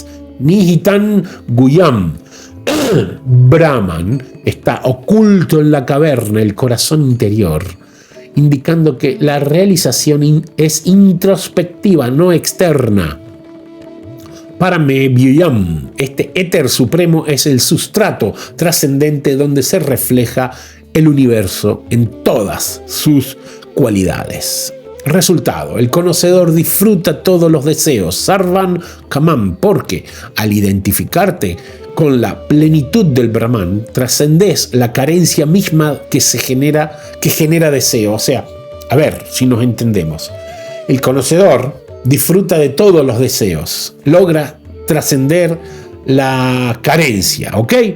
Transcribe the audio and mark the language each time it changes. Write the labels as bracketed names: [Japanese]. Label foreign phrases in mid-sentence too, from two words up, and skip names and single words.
[Sanskrit] निहितं गुहायाम्, Brahman, [Spanish] está oculto en la caverna, el corazón interior, indicando que la realización es introspectiva, no externa. [Sanskrit] परमे व्योमन्, [Spanish] este éter supremo es el sustrato trascendente donde se refleja el universo en todas sus cualidades. Resultado: el conocedor disfruta todos los deseos, [Sanskrit] सर्वान् कामान्, [Spanish] porque al identificarte con la plenitud del Brahman, trascendes la carencia misma que genera deseo. O sea, a ver si nos entendemos. El conocedor disfruta de todos los deseos, logra trascender la carencia, ¿ok?